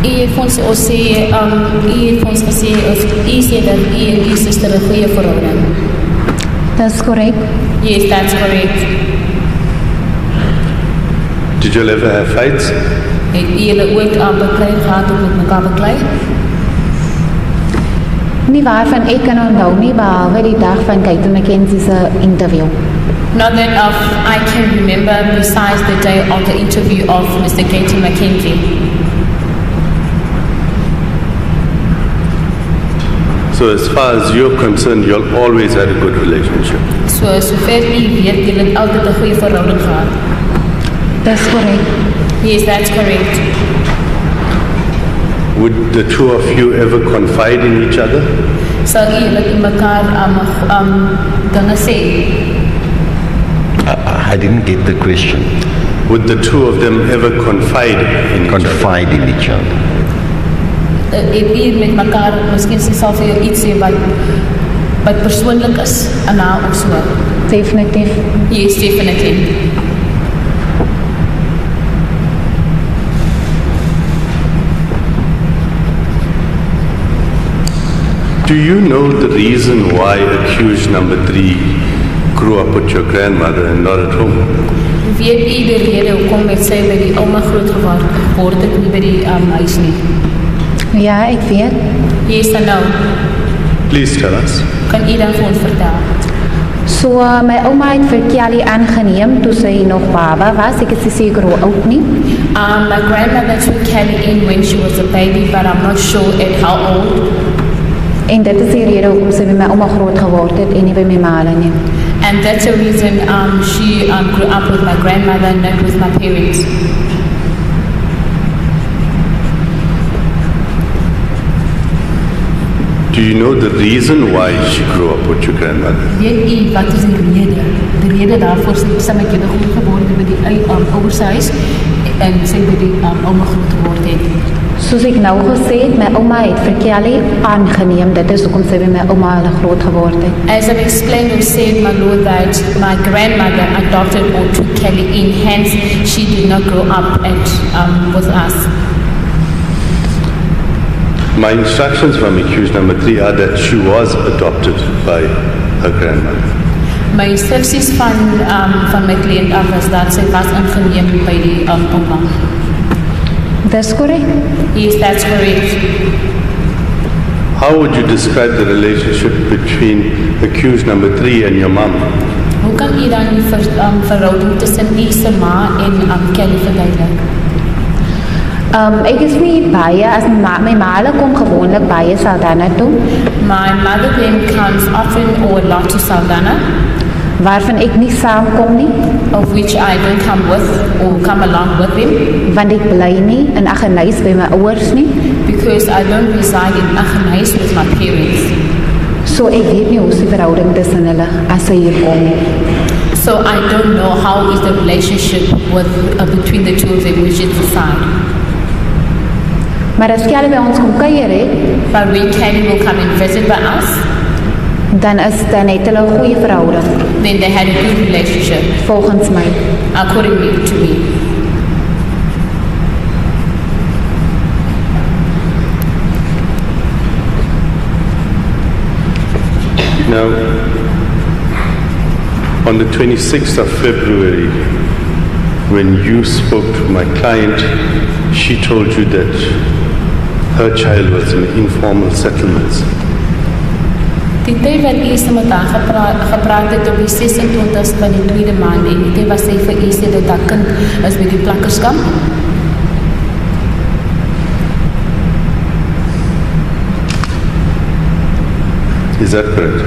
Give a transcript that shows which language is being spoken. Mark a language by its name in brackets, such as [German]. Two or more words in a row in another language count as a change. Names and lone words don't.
[Afrikaans] het vir ons gesê, u sê dat u en u suster 'n goeie verhouding. [English] That's correct. Yes, that's correct. Did you ever have fights? [Afrikaans] Het u julle ooit beklei gehad of met mekaar beklei? Nie waarvan ek kan onthou nie, behalwe die dag van Kate McKenzie se interview. [English] Not that I can remember besides the day of the interview of Mr. Gaten McKenzie. So as far as you're concerned, you'll always had a good relationship. [Afrikaans] So sover u weet, julle het altyd 'n goeie verhouding gehad. [English] That's correct. Yes, that's correct. Would the two of you ever confide in each other? [Afrikaans] Sal u julle mekaar dinge sê? [English] I didn't get the question. Would the two of them ever confide in each other? [Afrikaans] Het u met mekaar, miskien sy sal vir jou iets sê wat persoonlik is aan haar of so? Definitief. [English] Yes, definitely. Do you know the reason why accused number 3 grew up with your grandmother and not at home? [Afrikaans] Weet u die rede hoekom het sy by die ouma groot geword het, nie by die huis nie? Ja, ek weet. [English] Yes, I know. Please tell us. [Afrikaans] Kan u dan vir ons vertel? So, my ouma het vir Kelly aangeneem toe sy nog baba was. Ek is nie seker hoe oud nie. [English] My grandmother took Kelly in when she was a baby, but I'm not sure at how old. [Afrikaans] En dit is die rede hoekom sy by my ouma groot geword het en nie by my ma nie. [English] And that's the reason she grew up with my grandmother, not with my parents. Do you know the reason why she grew up with your grandmother? [Afrikaans] Weet u wat is die rede? Die rede daarvoor sy met julle groot geword het by die ouers huis en sy by die ouma groot geword het. Soos ek nou gesê het, my ouma het vir Kelly aangeneem. Dit is hoekom sy by my ouma groot geword het. [English] As I've explained or said, my lord, that my grandmother adopted or took Kelly in, hence she did not grow up with us. My instructions from accused number 3 are that she was adopted by her grandmother. [Afrikaans] My instructies van my cliënt af is dat sy was aangeneem by die ouma. [English] That's correct. Yes, that's correct. How would you describe the relationship between accused number 3 and your mom? [Afrikaans] Hoe kan u dan die verhouding tussen u se ma en Kelly verduidelik? Ek is nie baie, as my ma kom gewoonlik baie Saldanha toe. [English] My mother then comes often or a lot to Saldanha. [Afrikaans] Waarvan ek nie saamkom nie. [English] Of which I don't come with or come along with him. [Afrikaans] Want ek bly nie in Aggeneys by my ouers nie. [English] Because I don't reside in Aggeneys with my parents. [Afrikaans] So ek weet nie hoe is die verhouding tussen hulle as sy hier kom nie. [English] So I don't know how is the relationship with between the two of them, which is decide. [Afrikaans] Maar as Kelly by ons kom kuier het, [English] but when Kelly will come and visit by us, [Afrikaans] dan het hulle 'n goeie verhouding. [English] Then they had a good relationship. [Afrikaans] Volgens my. [English] According to me. Now, on the 26th of February, when you spoke to my client, she told you that her child was in informal settlements. [Afrikaans] Die tyd wat u se met haar gepraat het op die 26ste van die tweede maand en die tyd was sy vir u sê dat haar kind is by die plakkerskamp. [English] Is that correct?